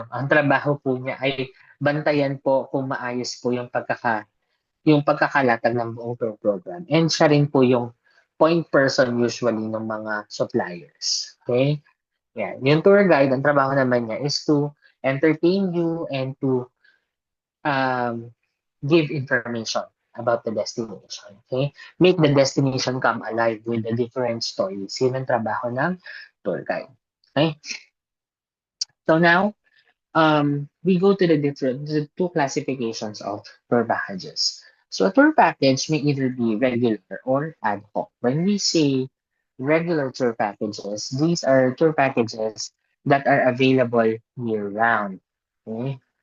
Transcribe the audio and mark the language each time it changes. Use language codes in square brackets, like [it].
[tl] Ang trabaho po niya ay bantayan po kung maayos po yung pagkakalatag ng buong tour program. And siya rin po yung point person usually ng mga suppliers. [en] Okay? Yeah. Yung tour guide, [tl] ang trabaho naman niya [en] is to entertain you and to um, give information about the destination. Okay? Make the destination come alive with the different stories. [tl] Yun ang trabaho ng tour guide. [en] Okay? So now, we go to the two classifications of tour packages. So a tour package may either be regular or ad hoc. When we say regular tour packages, these are tour packages that are available year round. Okay?